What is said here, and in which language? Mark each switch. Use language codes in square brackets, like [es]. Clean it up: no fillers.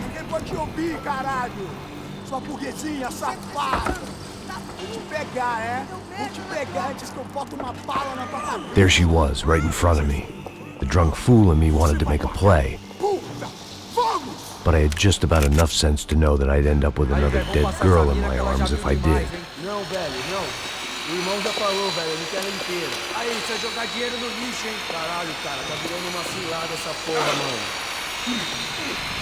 [pt] Ninguém pode te ouvir, caralho! Sua burguesinha safada! Vou te pegar, é? Vou te pegar antes que eu boto uma bala na tua cabeça! [en] There she was, right in front of me. The drunk fool in me wanted to make a play. But I had just about enough sense to know that I'd end up with another dead girl in my arms if I did. [pt] Não, velho, não. O irmão já falou, velho, não quer inteira. Aí, você vai jogar dinheiro no lixo, hein? Caralho, cara, tá virando uma cilada essa porra, mano.